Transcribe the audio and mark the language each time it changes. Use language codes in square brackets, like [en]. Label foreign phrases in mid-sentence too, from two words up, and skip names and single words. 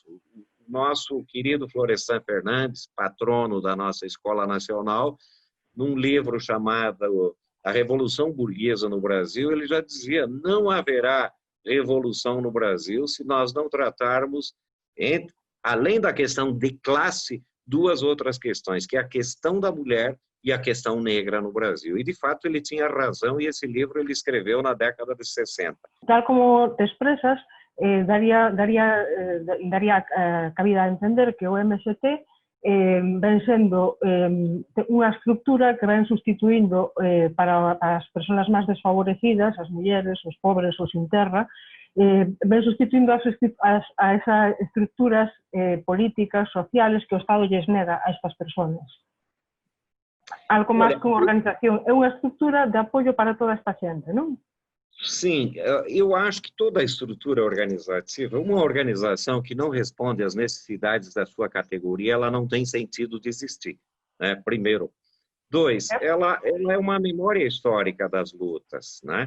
[pt] O nosso querido Florestan Fernandes, patrono da nossa Escola Nacional, num livro chamado A Revolução Burguesa no Brasil, ele já dizia: não haverá revolução no Brasil se nós não tratarmos, além da questão de classe, 2 outras questões, que é a questão da mulher e a questão negra no Brasil. E, de fato, ele tinha razão, e esse livro ele escreveu na década de 60. [gl] Tal como te expresas, daría cabida a entender que o MST ven sendo unha estructura que ven sustituindo para as persoas máis desfavorecidas, as mulleres, os pobres, os sin terra, ven sustituindo a esas estructuras políticas, sociales que o Estado lles nega a estas persoas. Algo máis que unha organización, é unha estructura de apoio para toda esta xente, non? [pt] Sim, eu acho que toda a estrutura organizativa, uma organização que não responde às necessidades da sua categoria, ela não tem sentido de existir, né? Primeiro. 2, ela é uma memória histórica das lutas, né?